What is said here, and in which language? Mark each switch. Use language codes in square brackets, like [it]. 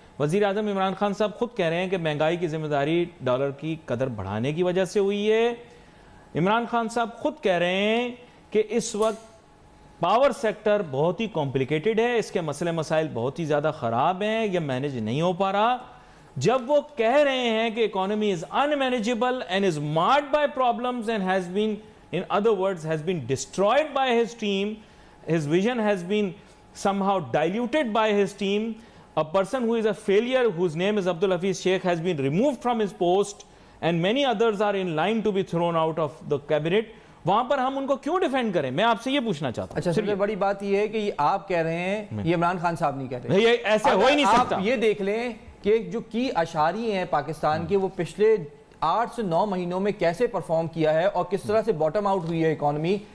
[ur] وزیر اعظم عمران خان صاحب خود کہہ رہے ہیں کہ مہنگائی کی ذمہ داری ڈالر کی قدر بڑھانے کی وجہ سے ہوئی ہے. عمران خان صاحب خود کہہ رہے ہیں کہ اس وقت پاور سیکٹر بہت ہی کمپلیکیٹڈ ہے, اس کے مسئلے مسائل بہت ہی زیادہ خراب ہیں, یہ مینیج نہیں ہو پا رہا. جب وہ کہہ رہے ہیں کہ [en] economy is unmanageable and is marred by problems and has been, in other words, has been destroyed by his team, his vision has been somehow diluted by his team, a person who is a failure, whose name is Abdulhafiz Sheikh, has been removed from his post and many others are in line to be thrown out of the cabinet. [ur] وہاں پر ہم ان کو کیوں defend کریں؟ میں آپ سے یہ پوچھنا چاہتا ہوں. اچھا سب سے بڑی بات یہ ہے کہ یہ آپ کہہ رہے ہیں، یہ عمران خان صاحب نہیں کہہ رہے. یہ ایسے ہو ہی نہیں سکتا. آپ یہ دیکھ لیں کہ جو کی اشاری ہیں پاکستان کے، وہ پچھلے 8 سے 9 مہینوں میں کیسے پرفارم کیا ہے اور کس طرح سے باٹم آؤٹ ہوئی ہے اکانومی.